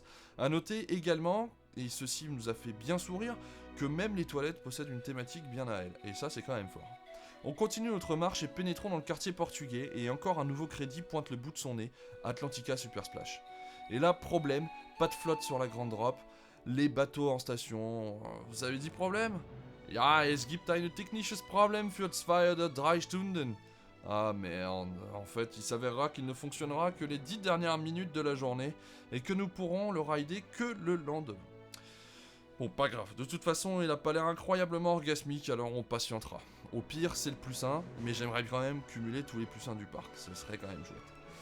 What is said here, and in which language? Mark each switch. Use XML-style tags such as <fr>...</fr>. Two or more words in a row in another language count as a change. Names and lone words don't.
<fr>A noter également, et ceci nous a fait bien sourire, que même les toilettes possèdent une thématique bien à elles, et ça c'est quand même fort. On continue notre marche et pénétrons dans le quartier portugais, et encore un nouveau crédit pointe le bout de son nez, Atlantica Super Splash. Et là, problème, pas de flotte sur la grande drop, les bateaux en station. Vous avez dit problème?</fr> <de>Ja, es gibt ein technisches Problem für 2 oder 3 Stunden.</de> <fr>Ah merde, en fait, il s'avérera qu'il ne fonctionnera que les 10 dernières minutes de la journée, et que nous pourrons le rider que le lendemain. Bon, pas grave, de toute façon, il a pas l'air incroyablement orgasmique, alors on patientera. Au pire, c'est le +1, mais j'aimerais quand même cumuler tous les +1 du parc, ce serait quand même chouette.</fr>